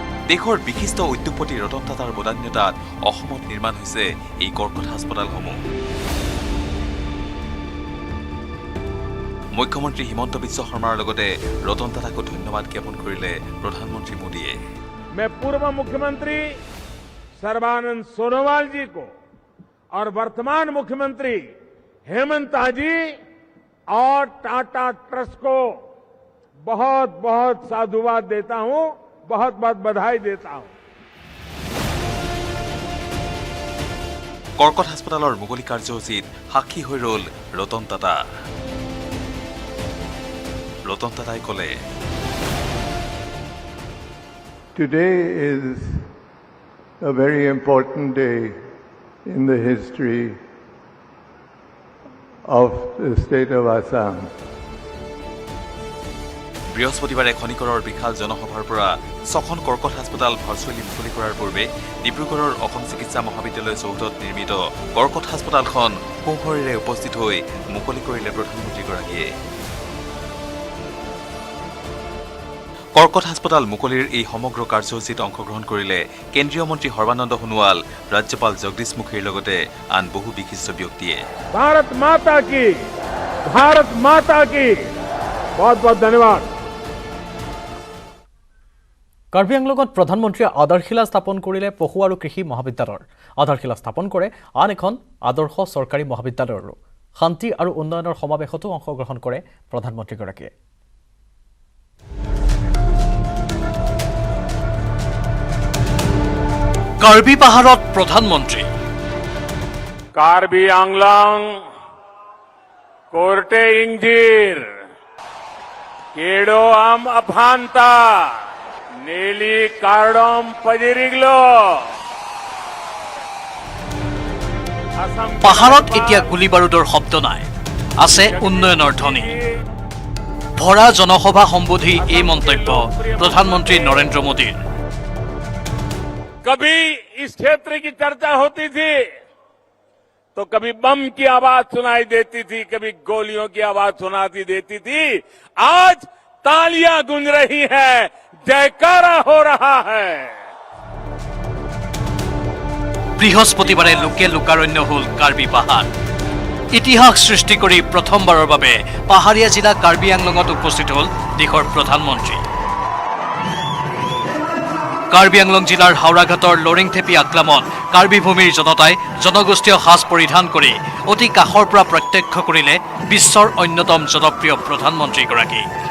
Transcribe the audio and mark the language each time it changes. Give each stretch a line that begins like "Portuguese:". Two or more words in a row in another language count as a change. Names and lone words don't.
Assamese: দেশৰ বিশিষ্ট উদ্যোগপতি ৰতন টাটাৰ বদান্যতাত অসমত নিৰ্মাণ হৈছে এই কৰ্কট হাস্পতালসমূহ। মুখ্যমন্ত্ৰী হিমন্ত বিশ্ব শৰ্মাৰ লগতে ৰতন টাটাকো ধন্যবাদ জ্ঞাপন কৰিলে প্ৰধানমন্ত্ৰী মোদীয়ে।
Hindi: मैं पूर्व मुख्यमंत्री सर्बानंद सोनोवाल जी को और वर्तमान मुख्यमंत्री हेमंत जी और टाटा ट्रस्ट को बहुत बहुत साधुवाद देता हूं, बहुत बहुत बधाई देता हूं।
Assamese: কৰ্কট হাস্পতালৰ মুকলি কাৰ্যসূচীত সাক্ষী হৈ ৰল ৰতন টাটা। ৰতন টাটাই ক'লে,
English: Today is a very important day in the history of the state of Assam.
Assamese: বৃহস্পতিবাৰে খনিকৰৰ বিশাল জনসভাৰ পৰা 6খন কৰ্কট হাস্পতাল ভাৰ্চুৱেলি মুকলি কৰাৰ পূৰ্বে ডিব্ৰুগড়ৰ অসম চিকিৎসা মহাবিদ্যালয় চৌহদত নিৰ্মিত কৰ্কট হাস্পতালখন সুশৰীৰে উপস্থিত হৈ মুকলি কৰিলে প্ৰধানমন্ত্ৰীগৰাকীয়ে। কৰ্কট হাস্পতাল মুকলিৰ এই সমগ্ৰ কাৰ্যসূচীত অংশগ্ৰহণ কৰিলে কেন্দ্ৰীয় মন্ত্ৰী সৰ্বানন্দ সোণোৱাল, ৰাজ্যপাল জগদীশ মুখীৰ লগতে আন বহু বিশিষ্ট ব্যক্তিয়ে।
Hindi: भारत माता की बहुत बहुत धन्यवाद।
Assamese: কাৰ্বি আংলঙত প্ৰধানমন্ত্ৰীয়ে আধাৰশিলা স্থাপন কৰিলে পশু আৰু কৃষি মহাবিদ্যালয়ৰ। আধাৰশিলা স্থাপন কৰে আন এখন আদৰ্শ চৰকাৰী মহাবিদ্যালয়ৰো। শান্তি আৰু উন্নয়নৰ সমাৱেশতো অংশগ্ৰহণ কৰে প্ৰধানমন্ত্ৰীগৰাকীয়ে। কাৰ্বি পাহাৰত প্ৰধানমন্ত্ৰী।
Karbi: कार्बी आंगलांग कोर्टे इंजीर केडो आम अफांता नेली कार्डम पजिरिगलो।
Assamese: পাহাৰত এতিয়া গুলী বাৰুদৰ শব্দ নাই, আছে উন্নয়নৰ ধ্বনি। ভৰা জনসভা সম্বোধি এই মন্তব্য প্ৰধানমন্ত্ৰী নৰেন্দ্ৰ মোদীৰ।
Hindi: कभी इस क्षेत्र की चर्चा होती थी तो कभी बम की आवाज सुनाई देती थी, कभी गोलियों की आवाज सुनाती देती थी। आज तालियां गूंज रही है, जयकारा हो रहा है।
Assamese: বৃহস্পতিবাৰে লোকে লোকাৰণ্য হল কাৰ্বি পাহাৰ। ইতিহাস সৃষ্টি কৰি প্ৰথমবাৰৰ বাবে পাহাৰীয়া জিলা কাৰ্বি আংলঙত উপস্থিত হল দেশৰ প্ৰধানমন্ত্ৰী। কাৰ্বি আংলং জিলাৰ হাওৰাঘাটৰ লৰিংথেপি আক্লামত কাৰ্বি ভূমিৰ জনতাই জনগোষ্ঠীয় সাজ পৰিধান কৰি অতি কাষৰ পৰা প্ৰত্যক্ষ কৰিলে বিশ্বৰ অন্যতম জনপ্ৰিয় প্ৰধানমন্ত্ৰীগৰাকী।